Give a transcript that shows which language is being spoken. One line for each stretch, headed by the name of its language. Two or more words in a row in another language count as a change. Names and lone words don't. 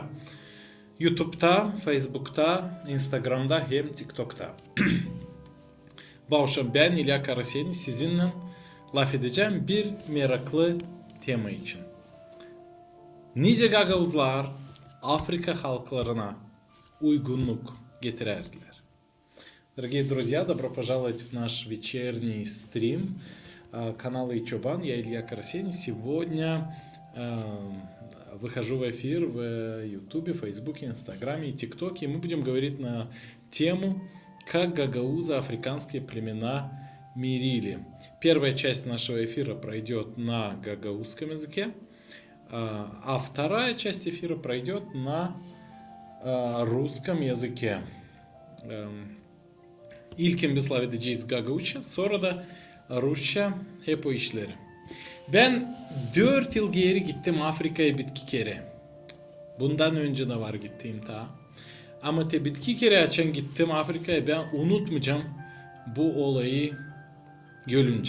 Gagauz: YouTube'da, Facebook'ta, Instagram'da hem TikTok'ta. Bu akşam ben İlya Karaseni sizinle laf edeceğim bir meraklı tema için. Nice gagavuzlar Afrika halklarına uygunluk getirerdiler.
Russian: Дорогие друзья, добро пожаловать в наш вечерний стрим канала Ичобан. Я Илья Карасени. Сегодня выхожу в эфир в Ютубе, Фейсбуке, Инстаграме и ТикТоке. И мы будем говорить на тему, как гагаузы африканские племена мирили. Первая часть нашего эфира пройдет на гагаузском языке, а вторая часть эфира пройдет на rusском языке.
Gagauz: İlkin biz laf edeceğiz Gagavuzca, sonra da Rusça hep o işleri. Ben 4 yıl geri gittim Afrika'ya bitki kere. Bundan önce de var gittiğim ta. Ama bitki kere açan gittim Afrika'ya, ben unutmayacağım bu olayı görünce.